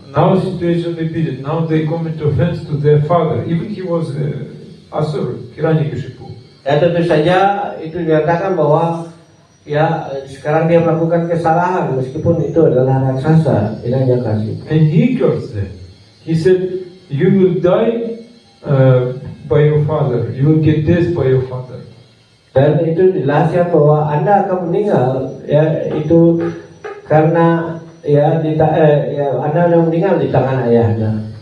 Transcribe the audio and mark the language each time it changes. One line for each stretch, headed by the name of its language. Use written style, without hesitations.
English: now situation repeated. Now they commit offense to their father. Even he was Asur, Hiranyakashipu.
Indonesian: Ya, tentu saja itu dinyatakan bahwa ya sekarang dia melakukan kesalahan meskipun itu adalah raksasa, Hiranyakashipu.
English: And he cursed them. He said, "You will die by your father. You will get death by your father."
Indonesian: Dan itu dijelaskan bahwa Anda akan meninggal ya itu karena Anda akan meninggal di tangan ayah Anda.